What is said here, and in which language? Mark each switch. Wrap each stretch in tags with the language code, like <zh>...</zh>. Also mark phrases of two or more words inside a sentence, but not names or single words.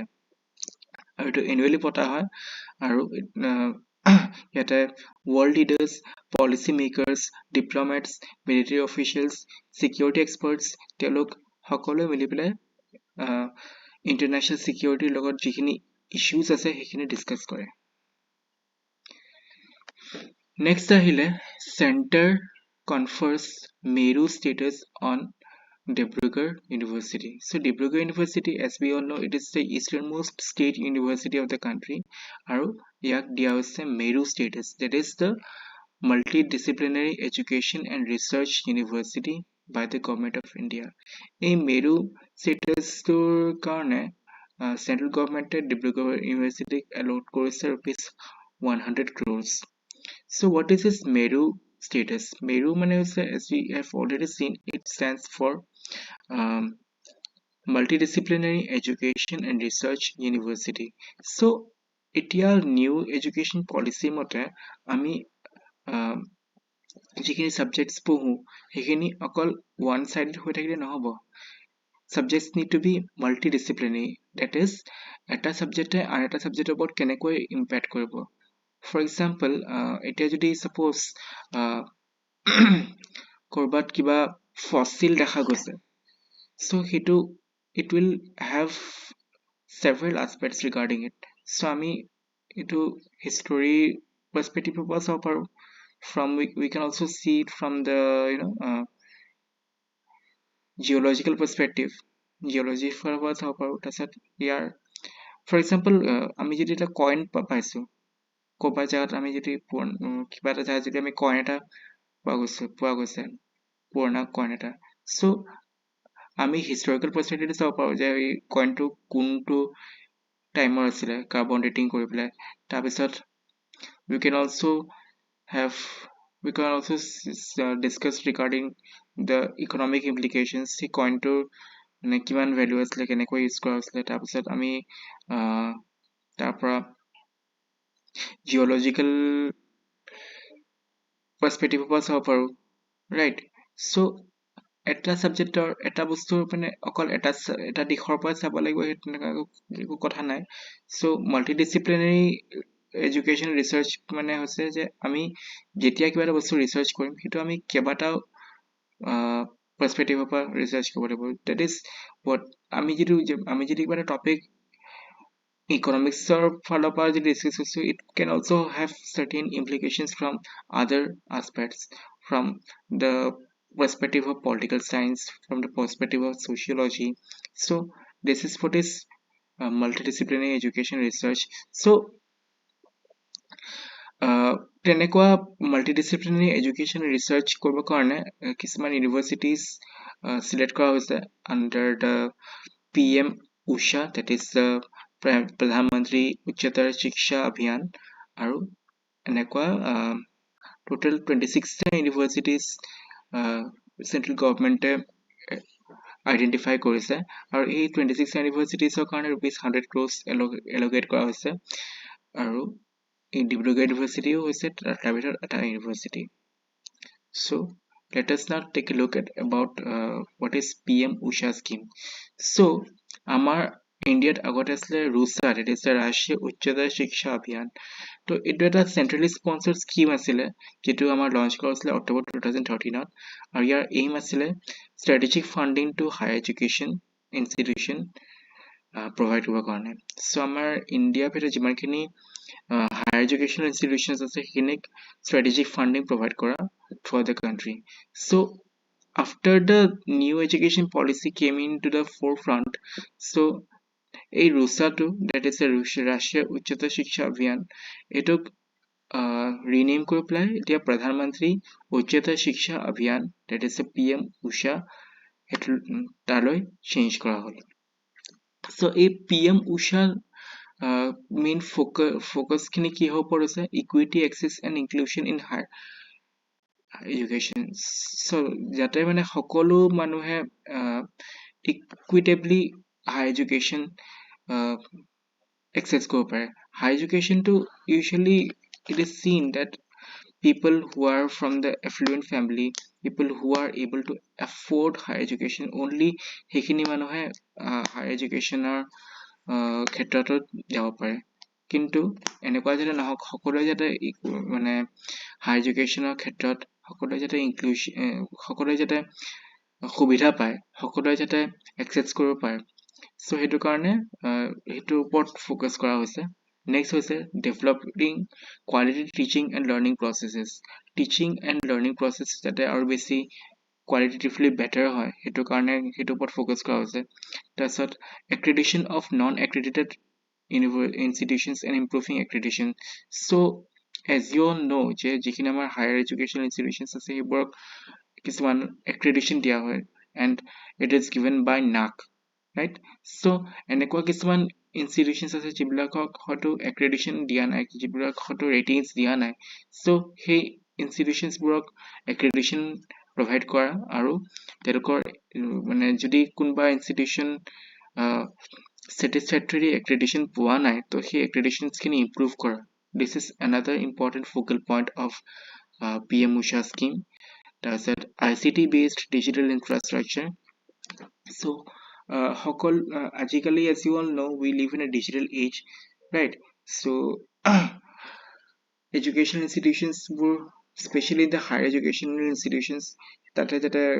<as>আৰু এইটো এনুৱেলি পতা হয়, আৰু ইয়াতে</as> <en>world leaders, policy makers, diplomats, military officials, security experts</en> <as>তেওঁলোক সকলোৱে মিলি পেলাই</as> <en>international securityৰ</en> <as>লগত যিখিনি ইছ্যুজ আছে সেইখিনি ডিছকাছ কৰে।</as> <en>নেক্সট আহিলে Centre confers MERU status on Dibrugarh University. So Dibrugarh University, as we all know, it is the easternmost state university of the country.</en> <as>আৰু ইয়াক দিয়া হৈছে মেৰু</as> <en>status, that is the multidisciplinary education and research university by the government of India.</en> <as>এই মেৰু statusটোৰ কাৰণে</as> <en>central government</en> <as>Dibrugarh University allot কৰিছে ₹100 crores.</as> <en>So what is this Meru status? Meru</en> <as>মানে হৈছে,</as> <en>as we have already seen, it stands for Multidisciplinary Education and Research University.</en> <as>So এতিয়া</as> <en>new education policy</en> <as>মতে আমি যিখিনি সাবজেক্টছ পঢ়ো সেইখিনি অকল</as> <en>one sided</en> <as>হৈ থাকিলে নহব।</as> <en>Subjects need to be multidisciplinary, that is</en> <as>এটা সাবজেক্টে আন এটা সাবজেক্টৰ ওপৰত কেনেকৈ ইম্পেক্ট কৰিব।</as> <en>for example</en> <as>এতিয়া যদি সাপোজ কৰবাত কিবা ফসিল দেখা গৈছে,</as> <en>so it will have several aspects regarding it.</en> <as>So আমি এইটো</as> <en>history perspective</en> <as>পৰা চাব পাৰো,</as> <en>from we can also see it from the geological perspective, geology</en> <as>পৰা চাব পাৰো। তাৰপিছত ইয়াৰ</as> <en>for example</en> <as>আমি যদি এটা কইন পাইছো ক'ৰবাত জাগাত, আমি যদি কিবা এটা জাগাত যদি আমি কইন এটা পোৱা গৈছে পুৰণা কইন এটা, so আমি</as> <en>historical perspective</en> <as>চাব পাৰো যে এই কইনটো কোনটো টাইমৰ আছিলে,</as> <en>carbon dating</en> <as>কৰি পেলাই।</as> <en>তাৰপিছত we can also discuss regarding the economic implications,</en> <as>সেই কইনটোৰ মানে কিমান ভ্যালু আছিলে, কেনেকৈ ইউজ কৰা হৈছিলে। তাৰপিছত আমি তাৰ পৰা</as> <en>geological perspective</en> <as>পৰা চাব পাৰো, ৰাইট। সো এটা সাবজেক্টৰ এটা বস্তুৰ মানে অকল এটা দিশৰ পৰা চাব লাগিব সেইটো একো কথা নাই। সো</as> <en>multidisciplinary education research</en> <as>মানে হৈছে যে আমি যেতিয়া কিবা এটা বস্তু ৰিসাৰ্চ কৰিম সেইটো আমি কেইবাটাও পাৰ্সপেক্টিভৰ পৰা ৰিসাৰ্চ কৰিব লাগিব।</as> <en>that is what</en> <as>আমি যদি কিবা এটা টপিক ইকনমিক্সৰ ফালৰ পৰা যদি ডিসকাস কৰিছো,</as> <en>it can also have certain implications from other aspects, from the perspective of political science, from the perspective of sociology. So this is what is multidisciplinary education research.</en> <as>So তেনেকুৱা</as> <en>multidisciplinary education research</en> <as>কৰিবৰ কাৰণে কিছুমান ইউনিভাৰ্চিটিজ সিলেক্ট কৰা হৈছে</as> <en>under the PM USHA, that is the</en> <as>প্ৰধানমন্ত্ৰী উচ্চতৰ শিক্ষা অভিযান। আৰু এনেকুৱা টোটেল 26টা ইউনিভাৰ্চিটিজ</as> <en>central governmentএ</en> <as>আইডেন্টিফাই কৰিছে, আৰু এই 26 ইউনিভাৰ্চিটিজৰ কাৰণে ₹100 crores এলোকেট কৰা হৈছে। আৰু এই ডিব্ৰুগড় ইউনিভাৰ্চিটিও হৈছে তাৰ ভিতৰত এটা ইউনিভাৰ্চিটি।</as> <en>So let us now take a look at about what is PM USHA scheme.</en> <as>So আমাৰ ইণ্ডিয়াত আগতে আছিলে ৰুছা,</as> <en>that is the ৰাষ্ট্ৰীয় উচ্চতৰ শিক্ষা অভিযান।</en> <as>তো এইটো এটা</as> <en>centrally sponsored scheme</en> <as>আছিলে যেটো আমাৰ লঞ্চ কৰা হৈছিলে অক্টোবৰ 2013ত। আৰু ইয়াৰ এইম আছিলে</as> <en>strategic funding to higher education institution provide</en> <as>কৰিবৰ কাৰণে। So আমাৰ ইণ্ডিয়াৰ ভিতৰত যিমানখিনি</as> <en>higher education institutions</en> <as>আছে সেইখিনিক</as> <en>strategic funding provide</en> <as>কৰা</as> <en>for the country. So after the new education policy came into the forefront, so</en> <as>এই ৰুছাটো,</as> <en>that is the</en> <as>ৰাষ্ট্ৰীয় উচ্চতৰ শিক্ষা অভিযান, এটোক ৰিনেম কৰি পেলাই এতিয়া প্ৰধানমন্ত্ৰী উচ্চতৰ শিক্ষা অভিযান,</as> <en>that is the PM USHA</en> <as>তালৈ চেঞ্জ কৰা হ'ল। So এই PM USHA</as> <en>main focus</en> <as>খিনি কি হ'ব পৰিছে,</as> <en>equity, access and inclusion in higher education.</en> <as>সো যাতে মানে সকলো মানুহে ইকুইটেবলি</as> <en>higher education access</en> <as>কৰিব পাৰে</as> <en>higher education to usually it is seen that people who are from the affluent family people who are able to afford higher education only</en> <as>সেইখিনি মানুহে</as> <en>higher educationৰ</en> <as>ক্ষেত্ৰটোত যাব পাৰে কিন্তু এনেকুৱা যাতে নহওক সকলোৱে যাতে মানে</as> <en>higher educationৰ</en> <as>ক্ষেত্ৰত সকলোৱে যাতে সকলোৱে যাতে সুবিধা পায় সকলোৱে যাতে এক্সেছ কৰিব পাৰে সো সেইটো কাৰণে সেইটোৰ ওপৰত ফ'কাছ কৰা হৈছে নেক্সট হৈছে</as> <en>developing quality teaching and learning processes teaching and learning process</en> <as>যাতে আৰু বেছি</as> <en>qualitatively better</en> <as>হয় সেইটো কাৰণে সেইটো ওপৰত ফ'কাছ কৰা হৈছে তাৰপিছত</as> <en>accreditation of non-accredited institutions and improving accreditation so as you all know</en> <as>যে যিখিনি আমাৰ</as> <en>higher education institutions</en> <as>আছে সেইবোৰক কিছুমান accreditation দিয়া হয়</as> <en>and it is given by NAAC right so</en> <as>এনেকুৱা কিছুমান institutions আছে যিবিলাকক হয়তো accreditation দিয়া নাই যিবিলাক হয়তো ratings দিয়া নাই so সেই institutions বোৰক accreditation provide কৰা আৰু তেওঁলোকৰ মানে যদি কোনবা</as> <en>institution satisfactory accreditation</en> <as>পোৱা নাই তো সেই</as> <en>accreditations খিনি improve কৰা this is another important focal point of PM Usha scheme তাৰপিছত ICT based digital infrastructure so আজিকালি as you all know we live in a digital age right so educational institutions were especially the higher educational institutions that is</en>